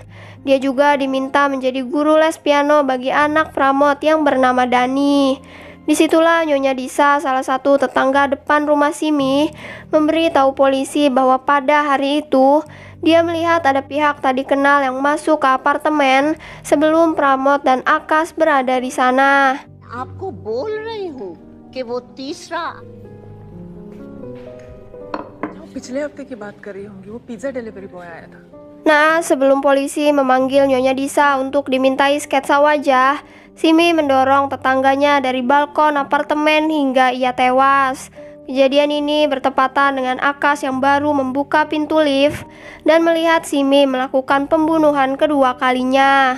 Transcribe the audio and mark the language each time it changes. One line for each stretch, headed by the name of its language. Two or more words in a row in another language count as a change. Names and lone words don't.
Indonesian: Dia juga diminta menjadi guru les piano bagi anak Pramod yang bernama Dani. Disitulah Nyonya Disa, salah satu tetangga depan rumah Simi, memberi tahu polisi bahwa pada hari itu dia melihat ada pihak tak dikenal yang masuk ke apartemen sebelum Pramod dan Akas berada di sana.
Hindi: आपको बोल रही हूँ कि वो तीसरा पिछले हफ्ते की बात कर रही होंगी वो
English: pizza delivery boy
Hindi: आया था
Indonesian: Nah, sebelum polisi memanggil Nyonya Disa untuk dimintai sketsa wajah, Simi mendorong tetangganya dari balkon apartemen hingga ia tewas. Kejadian ini bertepatan dengan Akas yang baru membuka pintu lift dan melihat Simi melakukan pembunuhan kedua kalinya.